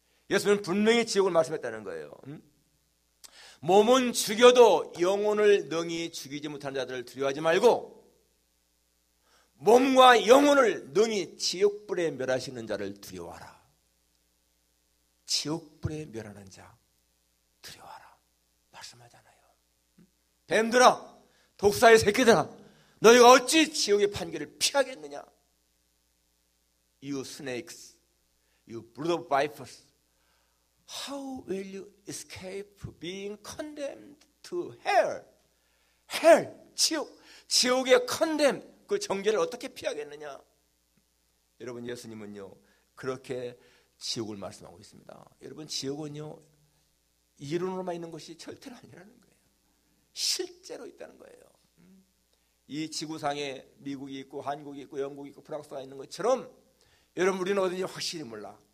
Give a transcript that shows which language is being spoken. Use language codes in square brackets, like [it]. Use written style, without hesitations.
[ko] 예수님은 분명히 지옥을 말씀했다는 거예요. 몸은 죽여도 영혼을 능히 죽이지 못하는 자들을 두려워하지 말고, 몸과 영혼을 능히 지옥불에 멸하시는 자를 두려워하라. 지옥불에 멸하는 자 두려워하라 말씀하잖아요. 뱀들아, 독사의 새끼들아, 너희가 어찌 지옥의 판결을 피하겠느냐? [en] You snakes, you brood of vipers, how will you escape being condemned to hell? [ko] hell, 지옥, 지옥의 condemn, 그 정죄를 어떻게 피하겠느냐? 여러분, 예수님은요, 그렇게 지옥을 말씀하고 있습니다. 여러분, 지옥은요, 이론으로만 있는 것이 절대로 아니라는 거예요. 실제로 있다는 거예요. 이 지구상에 미국이 있고 한국이 있고 영국이 있고 프랑스가 있는 것처럼, 여러분, 우리는 어딘지 확실히 몰라.